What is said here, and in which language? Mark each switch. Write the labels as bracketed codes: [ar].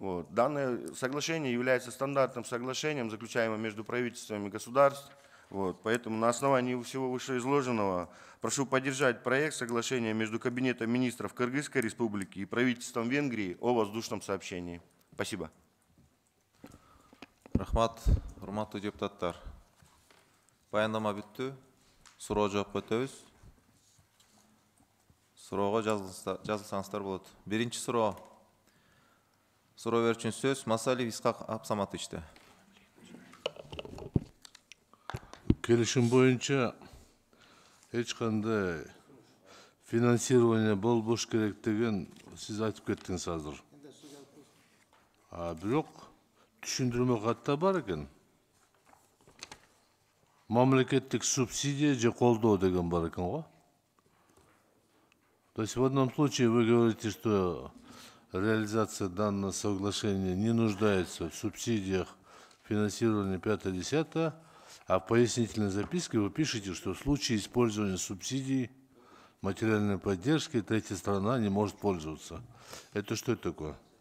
[ru] Данное соглашение является стандартным соглашением, заключаемым между правительствами государств. Поэтому на основании всего вышеизложенного прошу поддержать проект соглашения между Кабинетом министров Кыргызской Республики и правительством Венгрии о воздушном сообщении. Спасибо. [ky] Рахмат, урматтуу депутаттар. Баяндама бүттү. Суроо жооп өтөбүз. Суроого жазылсаңыздар болот. Биринчи суроо. Суроо берүүчүнүн сөз Масалиев Исхак Абсаматовичте. Келишим боюнча эч кандай финансирование болбош керек деген сиз айтып кеттиңиз азыр. Бирок түшүндүрмө катта бар экен. Мамлекеттик субсидия же колдоо деген бар экен го. [ru] То есть в одном случае вы говорите, что реализация данного соглашения не нуждается в субсидиях, финансировании 5-10, а в пояснительной записке вы пишете, что в случае использования субсидий, материальной поддержки, третья страна не может пользоваться. Это что это такое?